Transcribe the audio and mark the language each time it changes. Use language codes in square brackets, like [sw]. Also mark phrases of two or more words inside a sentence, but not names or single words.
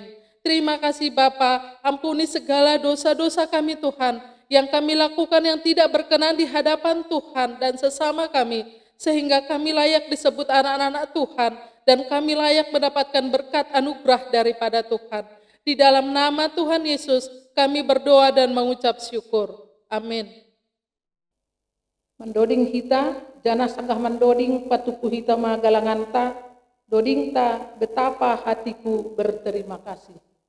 [id] Terima kasih Bapa, ampuni segala dosa-dosa kami Tuhan, yang kami lakukan yang tidak berkenan di hadapan Tuhan dan sesama kami, sehingga kami layak disebut anak-anak Tuhan, dan kami layak mendapatkan berkat anugerah daripada Tuhan. Di dalam nama Tuhan Yesus, kami berdoa dan mengucap syukur. Amin. [bts] Mendoding hita, jana sanggah mendoding patuku hita magalangan ta, doding ta [id] betapa hatiku berterima kasih.